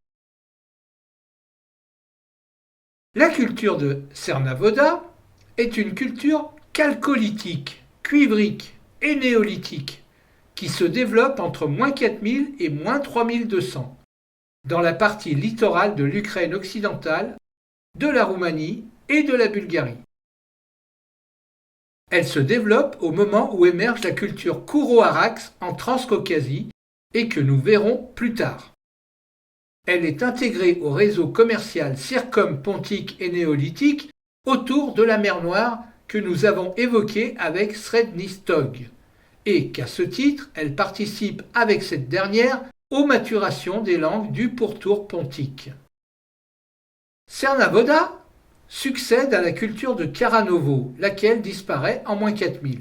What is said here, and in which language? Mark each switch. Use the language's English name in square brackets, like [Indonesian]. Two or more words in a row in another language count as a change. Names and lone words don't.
[French] La culture de Cernavoda est une culture chalcolithique, cuivrique et néolithique qui se développe entre -4000 et -3200 dans la partie littorale de l'Ukraine occidentale, de la Roumanie et de la Bulgarie. Elle se développe au moment où émerge la culture Kouro-Arax en Transcaucasie et que nous verrons plus tard. Elle est intégrée au réseau commercial circum-pontique et néolithique autour de la mer Noire que nous avons évoqué avec Srednistog, et qu'à ce titre, elle participe avec cette dernière aux maturations des langues du pourtour pontique. Cernavoda succède à la culture de Karanovo, laquelle disparaît en -4000.